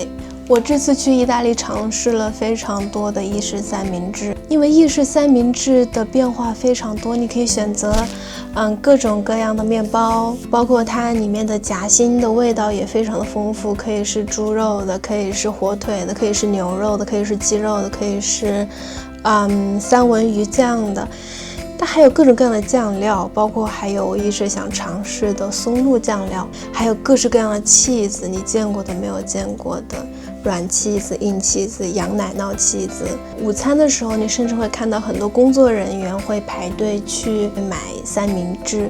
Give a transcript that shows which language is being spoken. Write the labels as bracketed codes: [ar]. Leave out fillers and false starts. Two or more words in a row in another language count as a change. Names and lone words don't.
[zh] 我這次去意大利嘗試了非常多的意式三明治，因為意式三明治的變化非常多，你可以選擇各種各樣的麵包，包括它裡面的夾心的味道也非常的豐富，可以是豬肉的，可以是火腿的，可以是牛肉的，可以是雞肉的，可以是三文魚醬的。它還有各種各樣的醬料，包括還有我一直想嘗試的松露醬料，還有各式各樣的起司，你見過的沒有見過的軟起司、硬起司、羊奶酪起司。午餐的時候，你甚至會看到很多工作人員會排隊去買三明治。